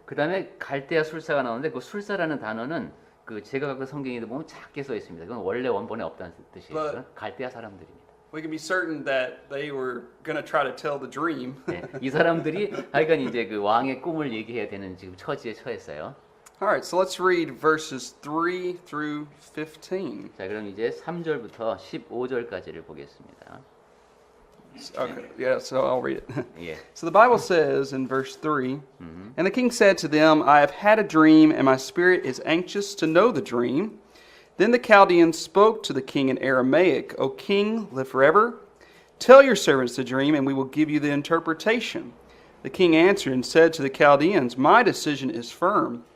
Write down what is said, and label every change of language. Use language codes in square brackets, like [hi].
[ko] 그다음에 갈대아 술사가 나오는데 그 술사라는 단어는 그 제가 갖고 성경에도 보면 작게 써 있습니다. 그건 원래 원본에 없다는 뜻이에요. 갈대아 사람들입니다. [en] We can be certain that they were going to try to tell the dream. [ko] 네, 이 사람들이 하여간 이제 그 왕의 꿈을 얘기해야 되는 지금 처지에 처했어요. [en] All right, so let's read verses 3 through 15. [ko] 자, 그럼 이제 3절부터 15절까지를 보겠습니다. [en] Okay, yeah, so I'll read it. 예. So the Bible says in verse 3, And the king said to them, I have had a dream, and my spirit is anxious to know the dream. Then the Chaldeans spoke to the king in Aramaic, O king, live forever. Tell your servants the dream, and we will give you the interpretation. The king answered and said to the Chaldeans, My decision is firm.